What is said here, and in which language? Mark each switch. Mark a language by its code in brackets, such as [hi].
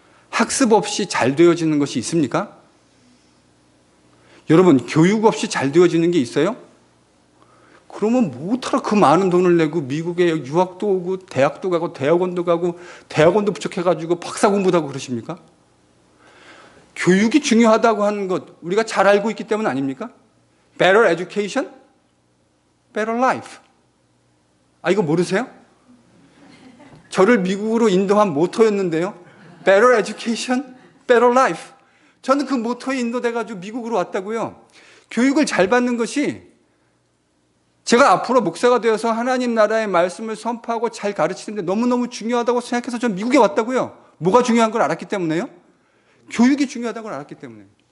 [ko] 학습 없이 잘 되어지는 것이 있습니까? 여러분, 교육 없이 잘 되어지는 게 있어요? 그러면 뭐하러 그 많은 돈을 내고 미국에 유학도 오고 대학도 가고 대학원도 가고 대학원도 부족해가지고 박사 공부도 하고 그러십니까? 교육이 중요하다고 하는 것 우리가 잘 알고 있기 때문 아닙니까? [en] Better education, better life. [ko] 이거 모르세요? 저를 미국으로 인도한 모토였는데요. [en] Better education, better life. [ko] 저는 그 모토에 인도돼가지고 미국으로 왔다고요. 교육을 잘 받는 것이 제가 앞으로 목사가 되어서 하나님 나라의 말씀을 선포하고 잘 가르치는데 너무너무 중요하다고 생각해서 전 미국에 왔다고요. 뭐가 중요한 걸 알았기 때문에요? 교육이 중요하다고 알았기 때문에.